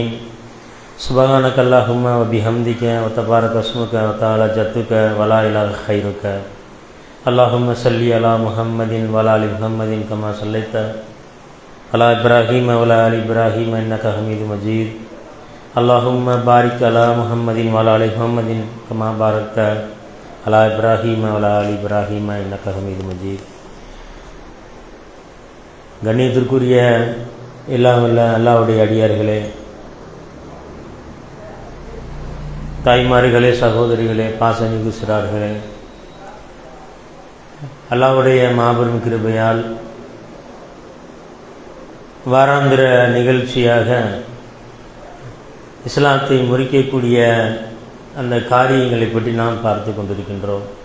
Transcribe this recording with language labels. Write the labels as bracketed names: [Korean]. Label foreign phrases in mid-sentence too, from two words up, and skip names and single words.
[Arabic] سبحانك اللهم وبحمدك وتبارك اسمك وتعالى جدك ولا إله غيرك. اللهم صل على محمد وعلى آل محمد كما صليت على إبراهيم وعلى آل إبراهيم إنك حميد مجيد. اللهم بارك على محمد وعلى آل محمد كما باركت على إبراهيم وعلى آل إبراهيم إنك حميد مجيد. [Tamil] கண்ணியத்திற்குரிய எல்லாம் வல்ல அல்லாஹ்வுடைய அடியார்களே, தாய்மார்களே, சகோதரிகளே, பாசமிகு சிறார்களே, அல்லாஹ்வுடைய மாபெரும் கிருபையால் வாராந்திர நிகழ்ச்சியாக இஸ்லாத்தை முறிக்கக்கூடிய அந்த காரியங்களை பற்றி நாம் பார்த்து கொண்டிருக்கின்றோம்.